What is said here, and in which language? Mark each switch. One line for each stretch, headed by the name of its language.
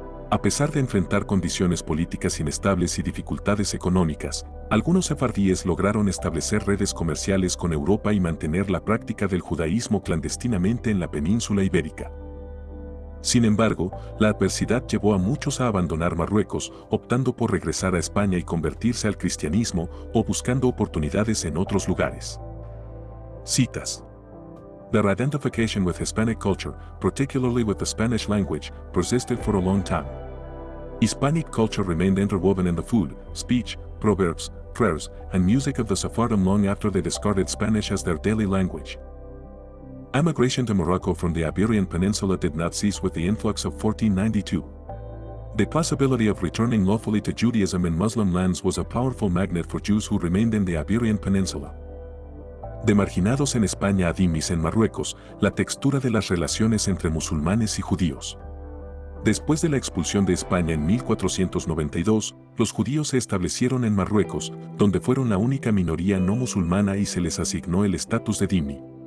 Spanish: A pesar de enfrentar condiciones políticas inestables y dificultades económicas, algunos sefardíes lograron establecer redes comerciales con Europa y mantener la práctica del judaísmo clandestinamente en la península ibérica. Sin embargo, la adversidad llevó a muchos a abandonar Marruecos, optando por regresar a España y convertirse al cristianismo o buscando oportunidades en otros lugares. Citas.
English: Their identification with Hispanic culture, particularly with the Spanish language, persisted for a long time. Hispanic culture remained interwoven in the food, speech, proverbs, prayers, and music of the Sephardim long after they discarded Spanish as their daily language. Emigration to Morocco from the Iberian Peninsula did not cease with the influx of 1492. The possibility of returning lawfully to Judaism in Muslim lands was a powerful magnet for Jews who remained in the Iberian Peninsula.
Spanish: De marginados en España a dimis en Marruecos, la textura de las relaciones entre musulmanes y judíos. Después de la expulsión de España en 1492, los judíos se establecieron en Marruecos, donde fueron la única minoría no musulmana y se les asignó el estatus de dhimmi.